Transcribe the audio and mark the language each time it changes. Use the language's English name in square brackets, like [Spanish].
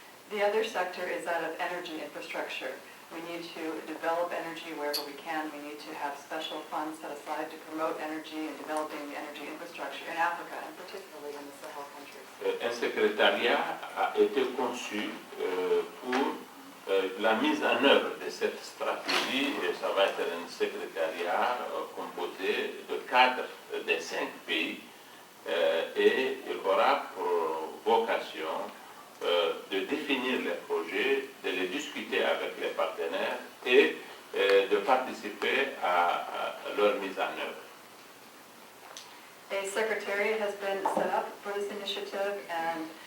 [English] The other sector is that of energy infrastructure. We need to develop energy wherever we can. We need to have special funds set aside to promote energy and developing the energy infrastructure in Africa, and particularly in the Sahel countries. [French] Un secrétariat a été conçu pour la mise en œuvre de cette stratégie, et ça va être un secrétariat composé de cadres des 5 pays, et il aura pour vocation de définir les projets, de les discuter avec les partenaires et de participer à leur mise en œuvre. [English] A secretariat has been set up for this initiative, and